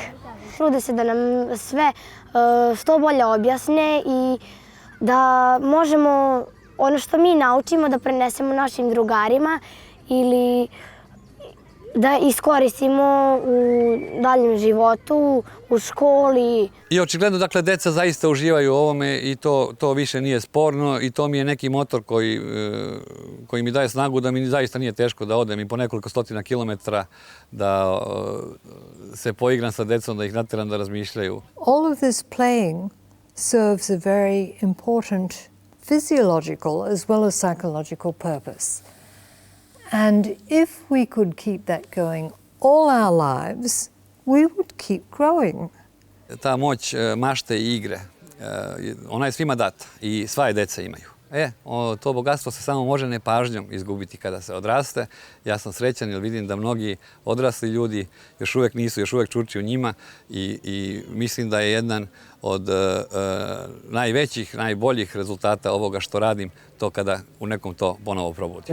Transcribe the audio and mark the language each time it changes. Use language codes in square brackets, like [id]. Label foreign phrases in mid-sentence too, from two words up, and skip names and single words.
[sr] Trude se da nam sve što bolje objasne i da možemo ono što mi naučimo da prenesemo našim drugarima ili da iskoristimo u daljem životu, u školi. I očigledno, dakle, deca zaista uživaju u ovome i to više nije sporno i to mi je neki motor koji mi daje snagu da mi zaista nije teško da odem i po nekoliko stotina kilometara da se poigram sa decom, da ih nateram da razmišljaju. [en] All of this playing serves a very important physiological as well as psychological purpose. And if we could keep that going all our lives, we would keep growing. [sr] Ta moć mašte i igre, ona je svima data i sva je deca imaju. To bogatstvo se samo može nepažnjom izgubiti kada se odraste. Ja sam srećan jer vidim da mnogi odrasli ljudi još uvek nisu, još uvek čurči u njima i mislim da je jedan od najvećih, najboljih rezultata ovoga što radim to kada u nekom to ponovo probudim.